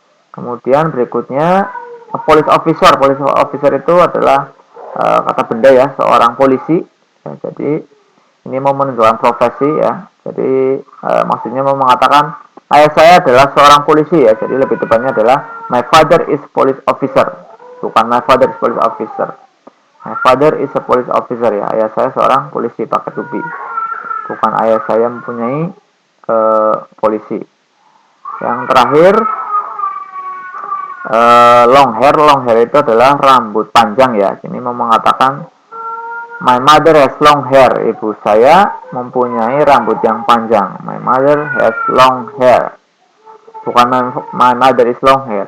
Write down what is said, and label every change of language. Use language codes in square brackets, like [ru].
[id] Kemudian berikutnya police officer. Police officer itu adalah kata benda ya, seorang polisi. Ya, jadi ini mau menunjukkan profesi ya. Jadi maksudnya mau mengatakan ayah saya adalah seorang polisi ya. Jadi lebih tepatnya adalah [en] my father is police officer. Bukan my father is police officer. My father is a police officer ya. [id] Ayah saya seorang polisi, pakai to be. Bukan ayah saya mempunyai polisi. Yang terakhir long hair itu adalah rambut panjang ya. Ini mau mengatakan [en] my mother has long hair. [id] Ibu saya mempunyai rambut yang panjang. [en] My mother has long hair. Bukan my mother is long hair.